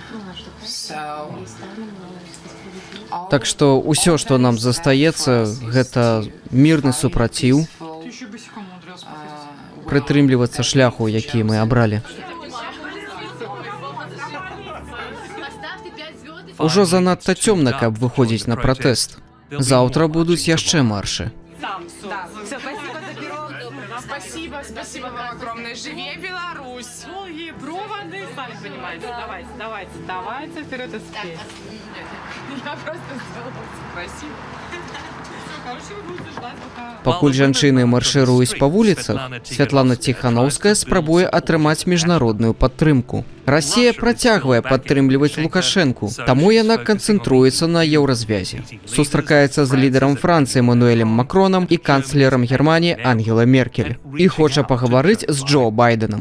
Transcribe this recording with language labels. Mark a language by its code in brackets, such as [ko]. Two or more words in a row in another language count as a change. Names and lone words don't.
[be] Так што ўсё, што нам застаецца, гэта мірны супраціў, прытрымлівацца шляху, які мы абралі. Ужо занадта цёмна, каб выходзіць на пратэст. Заўтра будуць яшчэ маршы. [ru] Спасибо вам огромное. Живее Беларусь! Долгие проводы, сами понимаете. Давайте вперед и спеть. Я просто сделала красиво. Короче, вы будете ждать, пока... [be] Пакуль жанчыны маршыруюць па вуліцах, Святлана Ціханаўская спрабуе атрымаць міжнародную падтрымку. Расія працягвае падтрымліваць Лукашэнку, таму яна канцэнтруецца на еўразвязе. Сустракаецца з лідарам Францыі Эмануэлем Макронам і канцлерам Германіі Ангела Меркель і хоча пагаварыць з Джо Байденам.